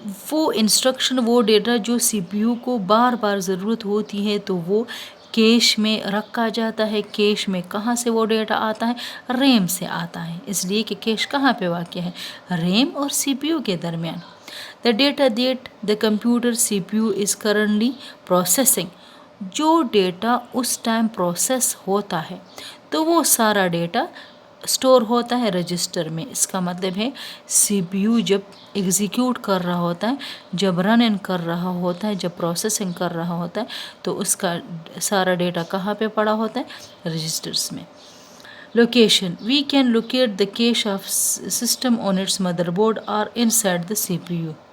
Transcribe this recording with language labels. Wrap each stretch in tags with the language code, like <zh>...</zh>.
<ur>وہ انسٹرکشن، وہ ڈیٹا جو سی پی یو کو بار بار ضرورت ہوتی ہے تو وہ کیش میں رکھا جاتا ہے. کیش میں کہاں سے وہ ڈیٹا آتا ہے؟ ریم سے آتا ہے. اس لیے کہ کیش کہاں پہ واقع ہے؟ ریم اور سی پی یو کے درمیان.</ur> <en>The data that the computer C P U is currently processing.</en> <ur>جو ڈیٹا اس ٹائم پروسیس ہوتا ہے تو وہ سارا ڈیٹا اسٹور ہوتا ہے رجسٹر میں. اس کا مطلب ہے سی پی یو جب ایگزیکیوٹ کر رہا ہوتا ہے، جب رن ان کر رہا ہوتا ہے، جب پروسیسنگ کر رہا ہوتا ہے تو اس کا سارا ڈیٹا کہاں پہ پڑا ہوتا ہے؟ رجسٹرز میں.</ur> <en>Location. We can locate the cache of system on its motherboard اور inside the C P U.</en>